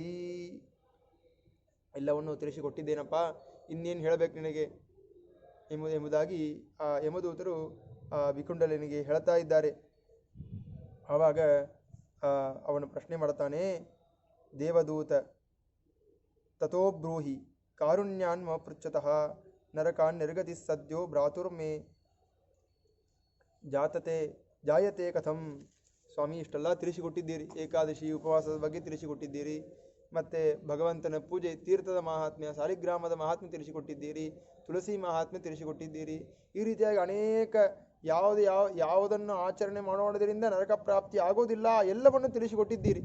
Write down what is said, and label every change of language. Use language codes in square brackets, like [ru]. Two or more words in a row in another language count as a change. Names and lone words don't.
[kn] ಎಲ್ಲವನ್ನು ತಿಳಿಸಿಕೊಟ್ಟಿದ್ದೇನಪ್ಪ, ಇನ್ನೇನು ಹೇಳಬೇಕು ನಿನಗೆ ಎಂಬುದಾಗಿ ಯಮದೂತರು ವಿಕುಂಡಲನಿಗೆ ಹೇಳ್ತಾ ಇದ್ದಾರೆ. ಆವಾಗ ಅವನು ಪ್ರಶ್ನೆ ಮಾಡ್ತಾನೆ, [sa] ದೇವದೂತ ತಥೋ ಬ್ರೂಹಿ ಕಾರುಣ್ಯಾನ್ಮ ಪೃಚ್ಛತಃ ನರಕಾನ್ ನಿರ್ಗತಿ ಸದ್ಯೋ ಭ್ರಾತುರ್ಮೇ ಜಾಯತೆ ಕಥಂ. [kn] ಸ್ವಾಮಿ, ಇಷ್ಟೆಲ್ಲ ತಿಳಿಸಿಕೊಟ್ಟಿದ್ದೀರಿ, ಏಕಾದಶಿ ಉಪವಾಸದ ಬಗ್ಗೆ ತಿಳಿಸಿಕೊಟ್ಟಿದ್ದೀರಿ, ಮತ್ತು ಭಗವಂತನ ಪೂಜೆ, ತೀರ್ಥದ ಮಹಾತ್ಮ್ಯ, ಸಾಲಿಗ್ರಾಮದ ಮಹಾತ್ಮ್ಯ ತಿಳಿಸಿಕೊಟ್ಟಿದ್ದೀರಿ, ತುಳಸಿ ಮಹಾತ್ಮ್ಯ ತಿಳಿಸಿಕೊಟ್ಟಿದ್ದೀರಿ. ಈ ರೀತಿಯಾಗಿ ಅನೇಕ ಯಾವುದನ್ನು ಆಚರಣೆ ಮಾಡೋದ್ರಿಂದ ನರಕ ಪ್ರಾಪ್ತಿ ಆಗೋದಿಲ್ಲ ಎಲ್ಲವನ್ನು ತಿಳಿಸಿಕೊಟ್ಟಿದ್ದೀರಿ.